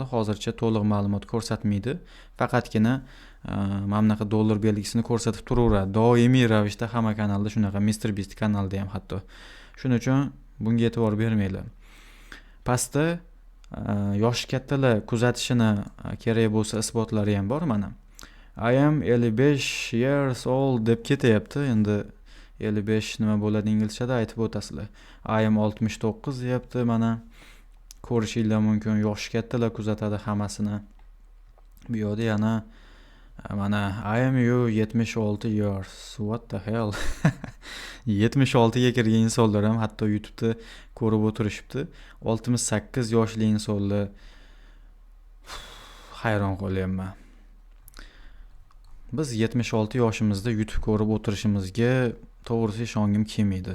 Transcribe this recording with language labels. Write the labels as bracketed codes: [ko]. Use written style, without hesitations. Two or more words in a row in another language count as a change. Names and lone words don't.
[uz] Hozircha to'liq ma'lumot ko'rsatmaydi. Faqatgina mana bunaqa dollar belgisini ko'rsatib turaveradi. Doimiy ravishda hamma kanalda shunaqa, MrBeast kanalida ham hatto. Shuning uchun bunga e'tibor bermanglar. Pastda yoshi kattalar kuzatishini kerak bo'lsa isbotlari ham bor mana. [en] I am 55 years old [uz] deb ketyapti. Endi 55 nima bo'ladi inglizchada aytib o'tasizlar. [en] I am 69 [uz] deyapti mana. Ko'rishinglar mumkin, yoshi kattalar kuzatadi hammasini. Bu yerda yana mana [en] I am you 76 years. What the hell? [uz] 76 ga kirgan insonlar ham hatto YouTube'da ko'rib o'tirishibdi. 68 yoshli insonlar, hayron qolyapman. Biz 76 yoshimizda YouTube ko'rib o'tirishimizga to'g'risi ishongim kelmaydi.